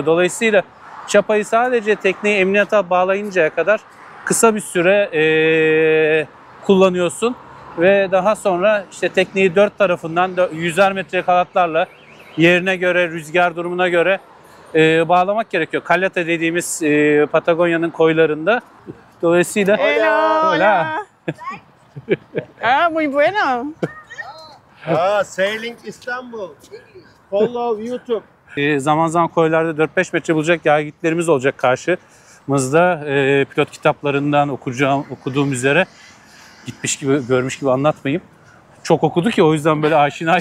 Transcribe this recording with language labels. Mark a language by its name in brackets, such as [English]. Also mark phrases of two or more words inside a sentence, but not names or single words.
[Turkish] Dolayısıyla çapayı sadece tekneyi emniyete bağlayıncaya kadar kısa bir süre kullanıyorsun. Ve daha sonra işte tekneyi dört tarafından 100'er metrelik halatlarla yerine göre, rüzgar durumuna göre bağlamak gerekiyor. Caleta dediğimiz Patagonya'nın koylarında. Dolayısıyla... [Spanish] Hola. Muy bueno. [English] Sailing İstanbul. Follow YouTube. [Turkish] Zaman zaman koylarda 4-5 metre bulacak yahgitlerimiz olacak karşımızda. Pilot kitaplarından okuduğum üzere gitmiş gibi, görmüş gibi anlatmayayım. Çok okudu ki o yüzden böyle aşinayız